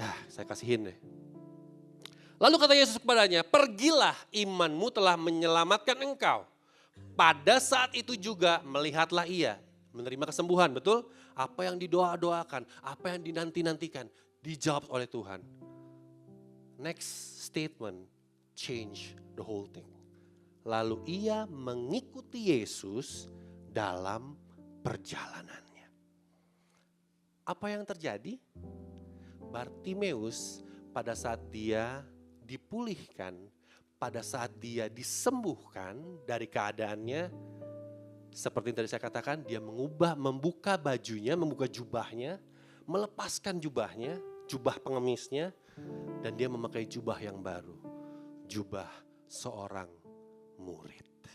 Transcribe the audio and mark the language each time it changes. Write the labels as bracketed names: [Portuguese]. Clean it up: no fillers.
[Indonesian] Saya kasihin deh. Lalu kata Yesus kepadanya, pergilah, imanmu telah menyelamatkan engkau. Pada saat itu juga melihatlah ia, menerima kesembuhan, betul? Apa yang didoa-doakan, apa yang dinanti-nantikan, dijawab oleh Tuhan. [English] Next statement, change the whole thing. [Indonesian] Lalu ia mengikuti Yesus dalam perjalanannya. Apa yang terjadi? Bartimeus pada saat dia dipulihkan, pada saat dia disembuhkan dari keadaannya, seperti yang tadi saya katakan, dia membuka bajunya, membuka jubahnya, melepaskan jubahnya, jubah pengemisnya, dan dia memakai jubah yang baru, jubah seorang murid.